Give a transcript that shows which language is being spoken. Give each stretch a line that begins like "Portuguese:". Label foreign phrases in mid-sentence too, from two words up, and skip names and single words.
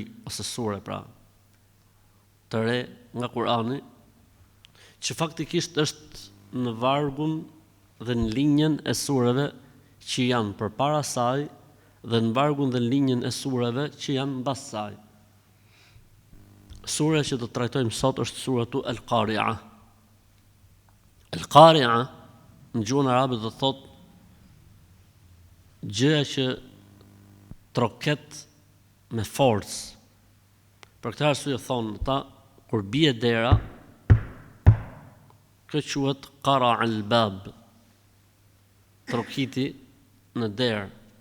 Albanian: ose sure pra të re nga Kurani, që faktikisht është në vargun dhe në linjën e sureve që janë përpara saj dhe në vargun dhe në linjën e sureve që janë mbas saj. Sura që do të trajtojmë sot është suratu Al-Qari'a. Al-Qari'a në gjuhën arabe do të thotë gjëja që troket me forcë. Për këtë arsye thonë ata, kur bie dera, kjo quhet
Arabic: قرع الباب,
Albanian: trokiti në derë.